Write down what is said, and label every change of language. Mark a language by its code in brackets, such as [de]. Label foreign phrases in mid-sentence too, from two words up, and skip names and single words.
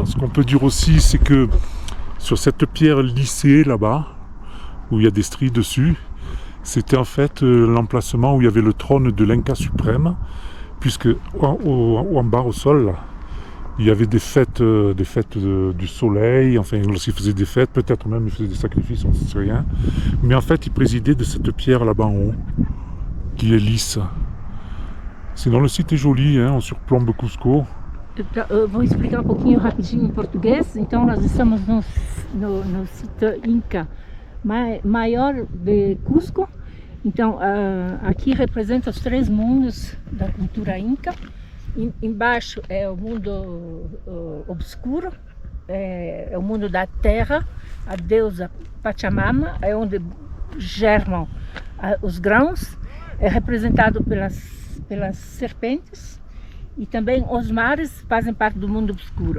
[fr] Ce qu'on peut dire aussi, c'est que sur cette pierre lissée là-bas, où il y a des stries dessus, c'était en fait l'emplacement où il y avait le trône de l'Inca suprême, puisque en bas au sol, là, il y avait des fêtes du soleil, enfin lorsqu'il faisait des fêtes, peut-être même il faisait des sacrifices, on ne sait rien. Mais en fait, il présidait de cette pierre là-bas en haut, qui est lisse. Sinon le site est joli, hein, on surplombe Cusco. [pt] Vou explicar um pouquinho rapidinho em português. Então, nós estamos no sítio Inca maior de Cusco. Então, aqui representa os três mundos da cultura Inca. Embaixo é o mundo obscuro, é o mundo da terra, a deusa Pachamama, é onde germam os grãos, é representado pelas serpentes, e também os mares fazem parte do mundo obscuro.